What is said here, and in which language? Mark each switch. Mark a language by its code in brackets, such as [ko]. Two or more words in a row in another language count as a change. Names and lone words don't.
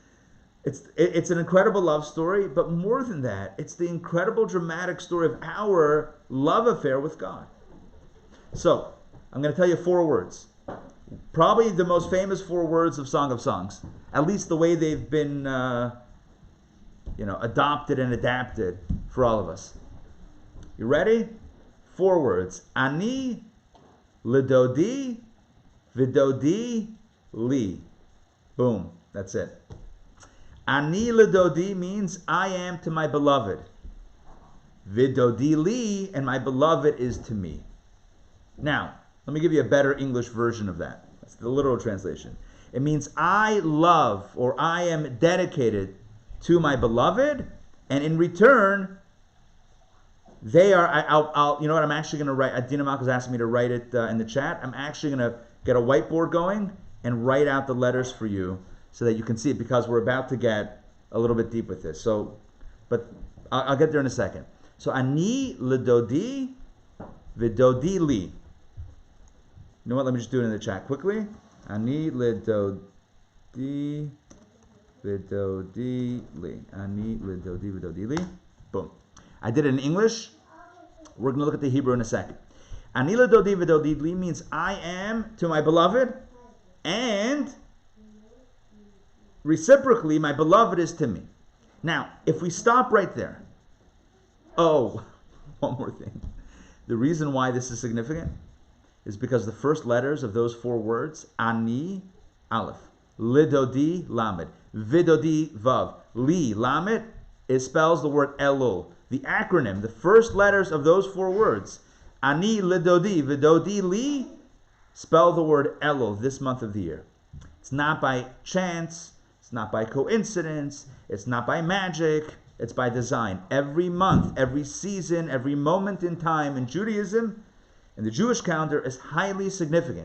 [en] It's an incredible love story, but more than that, it's the incredible dramatic story of our love affair with God. So I'm going to tell you 4 words. Probably the most famous 4 words of Song of Songs. At least the way they've been, adopted and adapted for all of us. You ready? 4 words. [he] אני, לדודי, ודודי, לי. [en] Boom. That's it. [he] אני לדודי [en] means I am to my beloved. [he] ודודי לי, [en] and my beloved is to me. Now, let me give you a better English version of that. That's the literal translation. It means I love, or I am dedicated to my beloved, and in return, they are. You know what? I'm actually going to write. Adina Malka's asked me to write it in the chat. I'm actually going to get a whiteboard going and write out the letters for you so that you can see it, because we're about to get a little bit deep with this. So, but I'll get there in a second. [he] So אני לדודי, ודודי לי. [en] You know what? Let me just do it in the chat quickly. [he] אני לדודי, ודודי לי. אני לדודי, ודודי לי. [en] Boom. I did it in English. We're going to look at the Hebrew in a second. [he] אני לדודי, ודודי לי [en] means I am to my beloved, and reciprocally, my beloved is to me. Now, if we stop right there. Oh, one more thing. The reason why this is significant is because the first letters of those 4 words, [he] אני, אלף, לדודי, למד, ודודי, וו, לי, למד, [en] it spells the word elul. The acronym, the first letters of those 4 words, [he] אני, לדודי, ודודי, לי, [en] spell the word elul this month of the year. It's not by chance, it's not by coincidence, it's not by magic, it's by design. Every month, every season, every moment in time in Judaism, and the Jewish calendar, is highly significant.